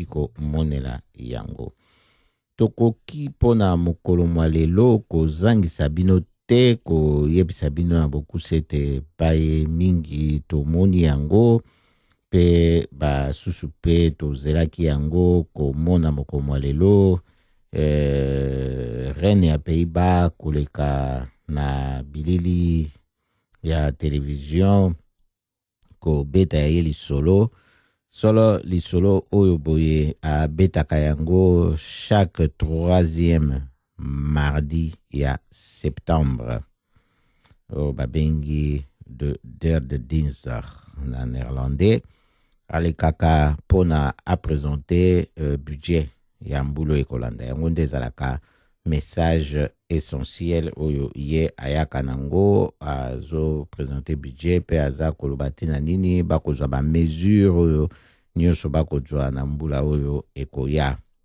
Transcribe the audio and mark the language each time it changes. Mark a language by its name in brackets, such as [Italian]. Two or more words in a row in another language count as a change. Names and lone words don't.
[Lingala] komonela yango tokoki mpona mokolo mwa lelo kozangisa bino te koyebisa bino na bokuse te baye mingi tomoni yango mpe basusu mpe tozelaki yango komona mokolo mwa lelo reine ya Pays-Bas koleka na bilili ya televizion kobeta ye lisolo oyo boye abetaka yango [French] chaque 3e mardi [Lingala] ya septembre oyo babengi der [Dutch] de dinsdag [Lingala] na néerlandais alekaka mpona apresente budget ya mbulu ekolanda yango nde ezalaka [French] message essentiel [Lingala] oyo ye ayaka nango azo [French] présenter budget [Lingala] pe aza koloba tina nini bakozwa ba mesure oyo nyonso bakozwa na mbula oyo ekoya